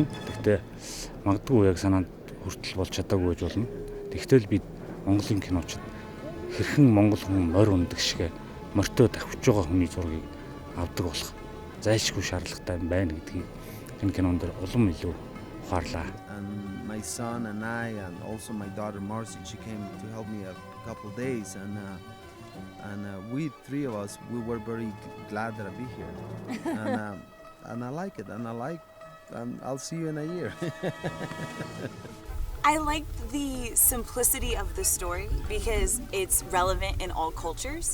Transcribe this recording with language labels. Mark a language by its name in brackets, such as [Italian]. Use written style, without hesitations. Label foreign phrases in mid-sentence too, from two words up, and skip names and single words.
[Mongolian] Гэхдээ магадгүй яг санаанд хүртэл болж чадаагүй байж болно. Тэгтэл бид Монголын киночид хэрхэн монгол хүн морь ундаг шигэ морьтой давхиж байгаа хүний зургийг авдаг болох зайлшгүй шаардлагатай байна гэдгийг энэ кинонд улам илүү ухаарлаа. [English] And my son and I and also my daughter Marcy, she came to help me a couple days and we three of us, we were very glad that I be here. And I like it, and I'll see you in a year. I like the simplicity of the story because it's relevant in all cultures.